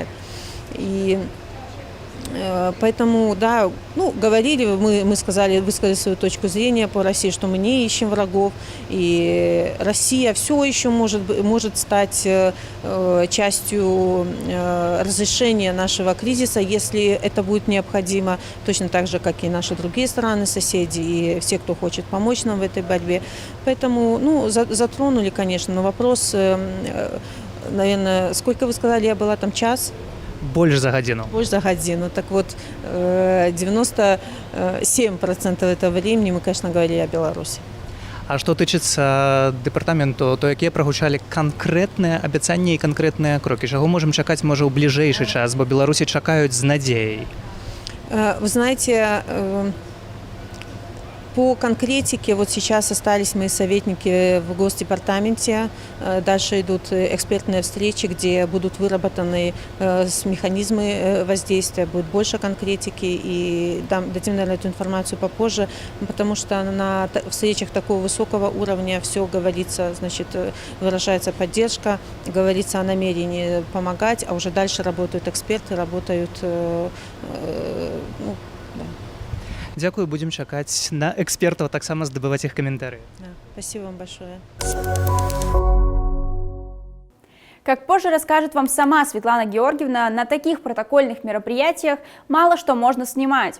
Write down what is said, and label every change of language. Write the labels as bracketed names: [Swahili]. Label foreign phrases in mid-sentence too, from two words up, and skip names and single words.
[Russian] И поэтому, да, говорили, мы сказали, высказали свою точку зрения по России, что мы не ищем врагов, и Россия все еще может стать частью разрешения нашего кризиса, если это будет необходимо, точно так же, как и наши другие страны-соседи, и все, кто хочет помочь нам в этой борьбе. Поэтому, затронули, конечно, но вопрос, наверное, сколько вы сказали, я была там час? [Belarusian] Больше за годину. Больше за годину. [Russian] Так вот, 97% этого времени мы, конечно, говорили о Беларуси. [Belarusian] А што тычыцца дэпартаменту, то якія прагучалі канкрэтныя абяцанні і канкрэтныя крокі? Чаго можам чакаць, можа, ў бліжэйшы час, бо беларусі чакаюць з надзеяй? [Russian] Вы знаете, по конкретике, вот сейчас остались мои советники в Госдепартаменте, дальше идут экспертные встречи, где будут выработаны механизмы воздействия, будет больше конкретики, и дадим, наверное, эту информацию попозже, потому что на встречах такого высокого уровня все говорится, значит, выражается поддержка, говорится о намерении помогать, а уже дальше работают эксперты, работают... [Belarusian] Дзякую, будем чакаць на экспертаў, таксама здабываць іх каментарыі. [Russian] Спасибо вам большое. Как позже расскажет вам сама Светлана Георгиевна, на таких протокольных мероприятиях мало что можно снимать.